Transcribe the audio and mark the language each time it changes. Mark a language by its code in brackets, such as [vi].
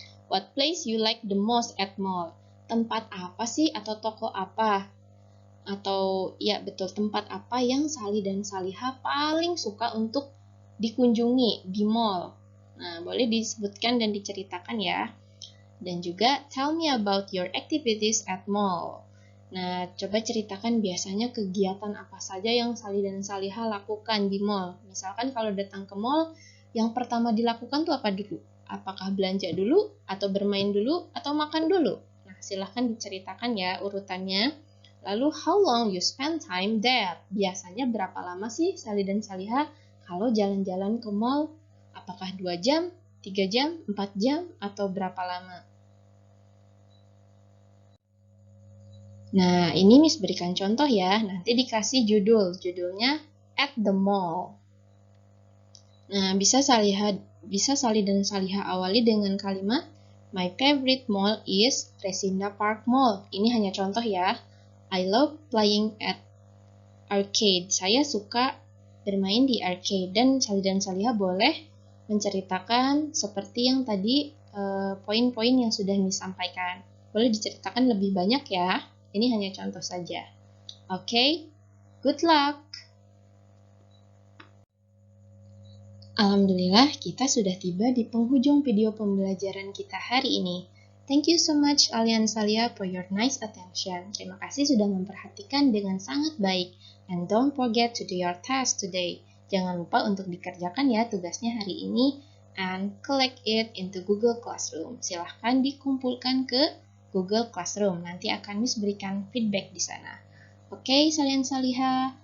[en] What place you like the most at mall? [id] Tempat apa sih atau toko apa? Atau ya betul, tempat apa yang Sali dan Saliha paling suka untuk dikunjungi di mall? Nah, boleh disebutkan dan diceritakan ya. Dan juga [en] tell me about your activities at mall. [id] Nah, coba ceritakan biasanya kegiatan apa saja yang Sali dan Saliha lakukan di mall. Misalkan kalau datang ke mall, yang pertama dilakukan tuh apa dulu? Apakah belanja dulu, atau bermain dulu, atau makan dulu? Nah, silahkan diceritakan ya urutannya. [en] Lalu, how long you spend time there? [id] Biasanya berapa lama sih Sali dan Saliha kalau jalan-jalan ke mall? Apakah 2 jam, 3 jam, 4 jam, atau berapa lama? Nah, ini Miss berikan contoh ya. Nanti dikasih judulnya At the Mall. Nah, bisa Sali dan Saliha awali dengan kalimat [en] My favorite mall is Resinda Park Mall. [id] Ini hanya contoh ya. [en] I love playing at arcade. [id] Saya suka bermain di arcade. Dan Sali dan Saliha boleh menceritakan seperti yang tadi poin-poin yang sudah Miss sampaikan. Boleh diceritakan lebih banyak ya. Ini hanya contoh saja. Oke, [en] good luck! [id] Alhamdulillah, kita sudah tiba di penghujung video pembelajaran kita hari ini. [en] Thank you so much Alian Salia for your nice attention. [id] Terima kasih sudah memperhatikan dengan sangat baik. [en] And don't forget to do your task today. [id] Jangan lupa untuk dikerjakan ya tugasnya hari ini. [en] And collect it into Google Classroom. [id] Silahkan dikumpulkan ke Google Classroom. Nanti akan Miss berikan feedback di sana. [en] Okay, [id] Salian Saliha.